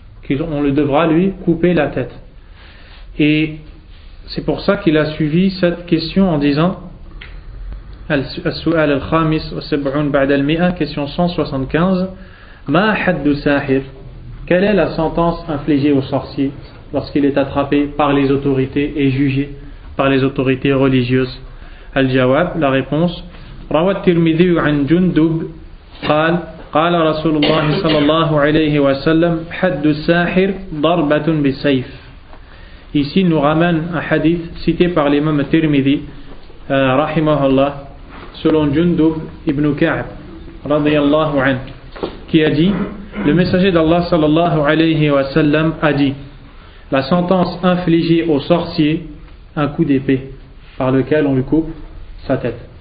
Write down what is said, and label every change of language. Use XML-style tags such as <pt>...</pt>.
<fr>On le devra lui couper la tête. Et c'est pour ça qu'il a suivi cette question en disant</fr> <ar>Al-Su'al al-Khamis wa Sab'un ba'da al-Mi'a,</ar> <fr>question 175,</fr> <ar>Ma haddu sahir,</ar> <fr>quelle est la sentence infligée au sorcier lorsqu'il est attrapé par les autorités et jugé par les autorités religieuses?</fr> <ar>Al-Jawab,</ar> <fr>la réponse,</fr> <ar>Rawat Tirmidhi an Jundub قال قال رسول الله صلى الله عليه وسلم حد الساحر ضربة بالسيف.</ar> <fr>Ici il nous ramène un hadith cité par l'imam Tirmidhi rahimahullah selon Jundub ibn Ka'b radiyallahu anhu qui a dit, le messager d'Allah sallallahu alayhi wa sallam a dit, la sentence infligée au sorcier, un coup d'épée par lequel on lui coupe sa tête.</fr>